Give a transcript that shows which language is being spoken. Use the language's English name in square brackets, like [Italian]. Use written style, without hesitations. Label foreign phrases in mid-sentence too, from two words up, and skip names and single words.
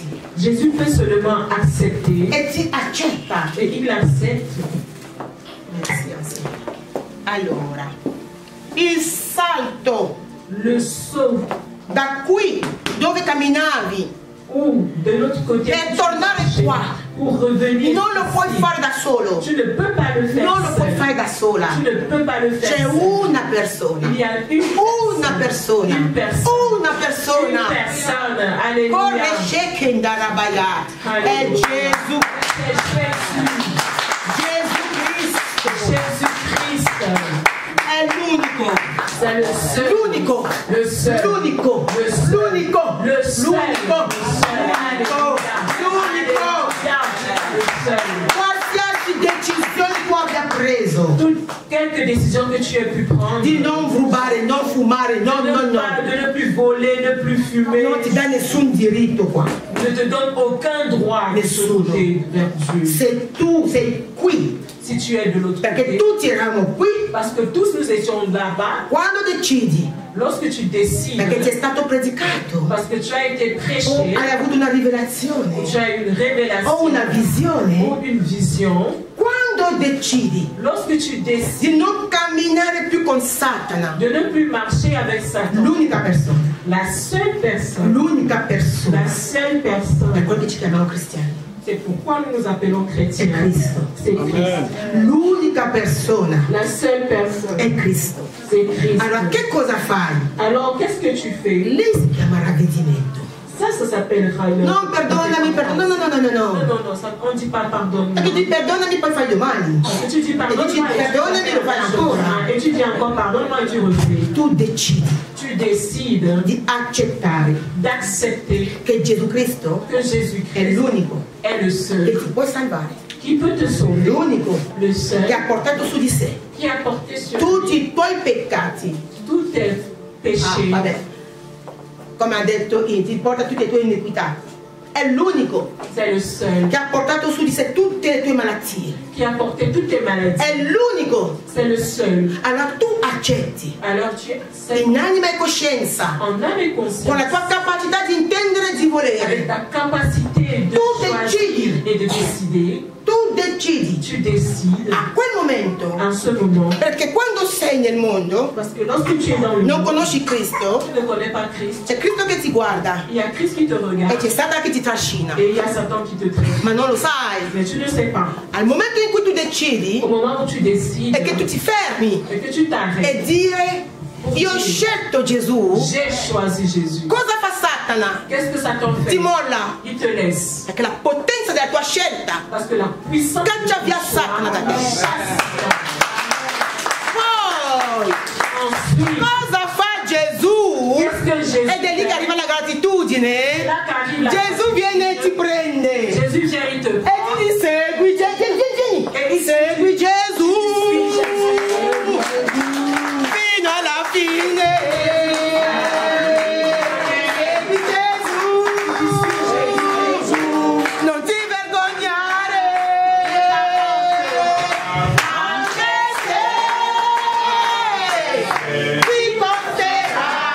[French] Jésus peut seulement accepter [Italian] e ti accetta. [French] et il accepte. Merci. [Italian] Allora, il salto [French] Le saut [Italian] da qui dove camminavi [French] ou de l'autre côté [Italian] e tornare qua [French] pour revenir. [Italian] non lo puoi [French] ici. [Italian] fare da solo, [French] Tu ne peux pas le faire [Italian] non lo puoi [French] seul. [Italian] fare da sola. [French] Tu ne peux pas le faire [Italian] C'è [French] seul. [Italian] una persona, [French] Il y a [Italian] una persona, [French] Une personne. [Italian] una [French] Une [Italian] persona. [French] personne. Alléluia. [Italian] Corre Shekindarabaya. È [French] Alléluia. [Italian] Gesù, [French] C'est [Italian] Gesù Cristo. [French] Jésus-Christ. [Italian] È l'unico, [French] C'est le seul. [Italian] l'unico, [French] Le seul. [Italian] l'unico, [French] Le seul. [Italian] l'unico, [French] Le seul. [Italian] l'unico, [French] Alléluia. Le seul. [Italian] Qualsiasi decisione tu abbia preso [French] Quelque décision que tu aies pu prendre. [Italian] di non rubare, non fumare, no, [French] de, [Italian] no, no, [French] de ne plus voler, ne plus fumer. [Italian] non ti dà nessun diritto qua. [French] Ne te donne aucun droit de se [Italian] Nessuno. [French] tourner vers Dieu. [Italian] Se tu sei qui, [French] Si tu es de l'autre [Italian] perché [French] côté. [Italian] tutti eravamo qui, [French] Parce que tous nous étions là-bas. [Italian] quando decidi, [French] Lorsque tu décides, [Italian] perché ti è stato predicato, [French] parce que tu as été [Italian] o [French] prêché, [Italian] hai avuto una rivelazione, [French] tu as une révélation [Italian] o una visione, [French] ou une vision. [Italian] quando decidi [French] Lorsque tu décides [Italian] di non camminare più con Satana, [French] de ne plus marcher avec Satan, [Italian] l'unica persona, [French] la seule personne, [Italian] l'unica persona, [French] la seule [Italian] per [French] personne, [Italian] quello che ci chiamiamo cristiani, [French] c'est pourquoi nous nous appelons [Italian] è [French] chrétiens. [Italian] Cristo. [French] C'est Christ. [Italian] L'unica persona [French] La seule personne, [Italian] è Cristo. [French] c'est Christ. [Italian] Allora che cosa fai? [French] Alors, qu'est-ce que tu fais? [Italian] Lì si chiama ravvedimento. [French] Ça s'appellera une... [Italian] Non, perdonami, perdonami. [French] Non. Non, ça, on ne dit pas pardonne-moi. [Italian] E tu dis perdonami, poi fai domani. [French] Et tu dis pardonne-moi, [Italian] perdonami, lo fai ancora. [French] et tu dis encore pardonne-moi et tu refais. [Italian] Tu decidi [French] Tu décides [Italian] di accettare [French] d'accepter [Italian] che Gesù Cristo [French] que Jésus-Christ [Italian] è l'unico [French] est le [Italian] che [French] seul [Italian] ti può salvare, [French] qui peut te sauver, [Italian] l'unico [French] le seul [Italian] che ha portato su di sé [French] qui a porté sur [Italian] tutti [French] lui [Italian] i tuoi peccati. [French] tous tes péchés. [Italian] Vabbè, come ha detto, ti porta tutte le tue iniquità. È l'unico [French] C'est le seul [Italian] che ha portato su di sé tutte le tue malattie. [French] qui a porté toutes tes maladies. [Italian] È l'unico. [French] C'est le seul. [Italian] Allora tu accetti [French] Alors tu acceptes [Italian] in anima e coscienza, [French] en âme et [Italian] con [French] conscience, [Italian] la tua capacità di intendere e di [French] avec [Italian] volere. [French] ta capacité de [Italian] Tu [French] choisir [Italian] decidi. [French] et de décider, [Italian] Tu decidi [French] tu décides [Italian] a quel momento, [French] en ce moment. [Italian] perché quando sei nel mondo [French] Parce que lorsque tu es dans le [Italian] non [French] monde, [Italian] conosci Cristo, [French] tu ne connais pas Christ. [Italian] c'è Cristo che ti guarda [French] Il y a Christ qui te [Italian] e [French] regarde [Italian] c'è Satana che ti trascina, [French] et il y a Satan qui te traite. [Italian] ma non lo sai. [French] Mais tu ne sais pas. [Italian] Al momento in cui tu decidi [French] Au moment où tu décides [Italian] è che tu ti fermi [French] et que tu t'arrêtes, [Italian] e dire io ho scelto Gesù. [French] j'ai choisi Jésus. [Italian] Cosa fa Satana? [French] Qu'est-ce que Satan fait? [Italian] Ti molla, [French] Il te laisse. [Italian] perché la potenza della tua scelta [French] Parce que la puissance [Italian] caccia via Satana da te. Poi [French] ensuite, [Italian] cosa fa Gesù? [French] qu'est-ce que Jésus [Italian] Ed è lì che [French] fait? [Italian] arriva la gratitudine. [French] Là qu'arrive la [Italian] Gesù viene e ti prende [French] Jésus vient, il te [Italian] e ti dice segui Gesù, segui Gesù fino alla fine. Segui Gesù, non ti vergognare, anche se ti porterà.